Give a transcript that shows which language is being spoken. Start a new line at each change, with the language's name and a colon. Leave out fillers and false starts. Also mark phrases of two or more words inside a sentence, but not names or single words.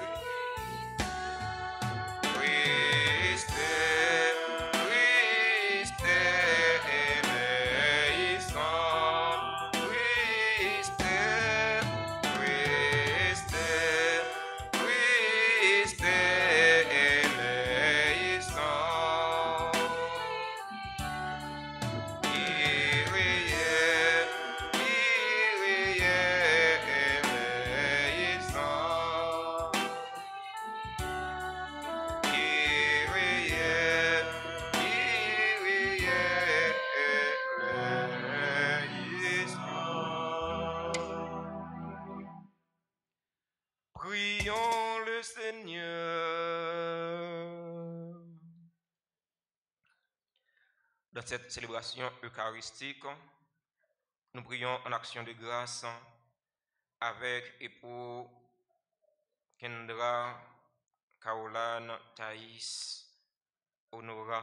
Greek: Χριστέ, Χριστέ ελέησον. Χριστέ, Χριστέ, Χριστέ ελέησον. Κύριε, Κύριε ελέησον. Κύριε, Κύριε ελέησον.
French: Prions le Seigneur. Dans cette célébration eucharistique, nous prions en action de grâce avec et pour Kendra, Caroline, Thaïs, Honora.